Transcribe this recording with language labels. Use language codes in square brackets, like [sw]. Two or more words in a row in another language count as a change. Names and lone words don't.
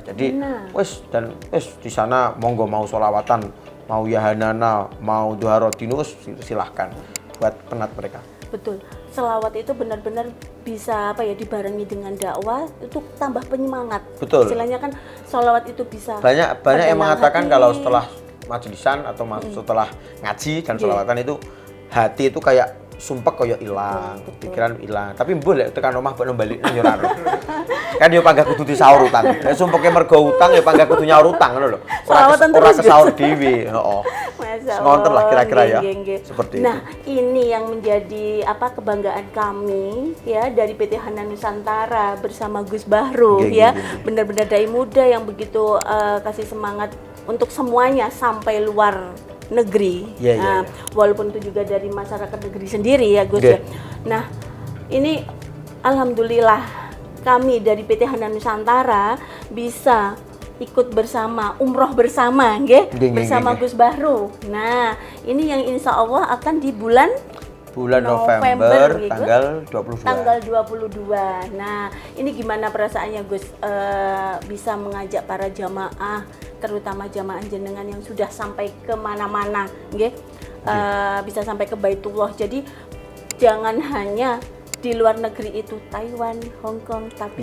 [id] Jadi wis di sana monggo mau sholawatan, mau Yahanana, mau Duharodinus, silahkan buat penat mereka. Betul, selawat itu benar-benar bisa dibarengi dengan dakwah itu tambah penyemangat. Betul. Istilahnya kan sholawat itu bisa. Banyak yang mengatakan kalau setelah majlisan atau setelah ngaji dan sholawatan itu hati itu kayak sumpek [jv] koyo ilang, [id] Betul. [jv] pikiran ilang. Tapi boleh tekan omah mbok balikne yo ora. Kan yo panggah kudu disaur utang. Nek sumpeke mergo utang ya panggah kudu nyaur utang ngono lho. Selawatan Ora terus, kesaur dhewe, heeh. Masya Ngonten lah kira-kira ya. Nggih. [id] Seperti Nah, itu. ini yang menjadi kebanggaan kami ya dari PT Hanan Nusantara bersama Gus Bahru [jv] Nggih, ya. nggih, nggih. [id] Benar-benar dai muda yang begitu kasih semangat untuk semuanya sampai luar negeri. Iya, iya, Nah, iya. walaupun itu juga dari masyarakat negeri sendiri ya Gus [jv] Nggih. ya. [id] Nah, ini alhamdulillah kami dari PT Hanan Nusantara bisa ikut bersama umroh bersama nggih, [jv] Nggih, nggih, [id] bersama [jv] nggih. [id] Gus Bahru. Nah, ini yang [ar] insya Allah [id] akan di bulan November nggih, Gus. tanggal 22. Tanggal 22. Nah, ini gimana perasaannya Gus bisa mengajak para jamaah, terutama jamaah jenengan yang sudah sampai kemana-mana, nggih? Bisa sampai ke Baitullah. Jadi jangan hanya di luar negeri itu Taiwan, Hong Kong, tapi